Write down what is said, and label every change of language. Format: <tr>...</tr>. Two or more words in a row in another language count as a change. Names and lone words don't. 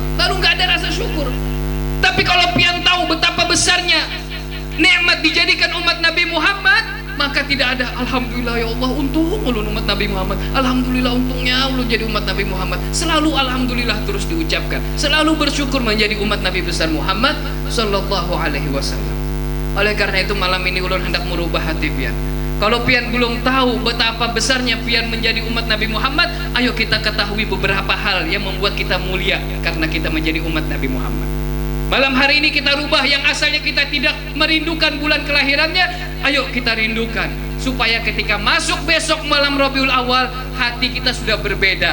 <id>Lalu nggak ada rasa syukur. Tapi kalau pian tahu betapa besarnya nikmat dijadikan umat Nabi Muhammad, maka tidak ada</id> <ar>alhamdulillah ya Allah</ar> <id>untung ulun umat Nabi Muhammad, alhamdulillah untungnya ulun jadi umat Nabi Muhammad. Selalu alhamdulillah terus diucapkan, selalu bersyukur menjadi umat Nabi besar Muhammad</id> <ar>Sallallahu Alaihi Wasallam.</ar> <id>Oleh karena itu malam ini ulun hendak merubah hati pian. Kalau pian belum tahu betapa besarnya pian menjadi umat Nabi Muhammad, ayo kita ketahui beberapa hal yang membuat kita mulia karena kita menjadi umat Nabi Muhammad. Malam hari ini kita rubah yang asalnya kita tidak merindukan bulan kelahirannya, ayo kita rindukan supaya ketika masuk besok malam Rabiul Awal, hati kita sudah berbeda.</id>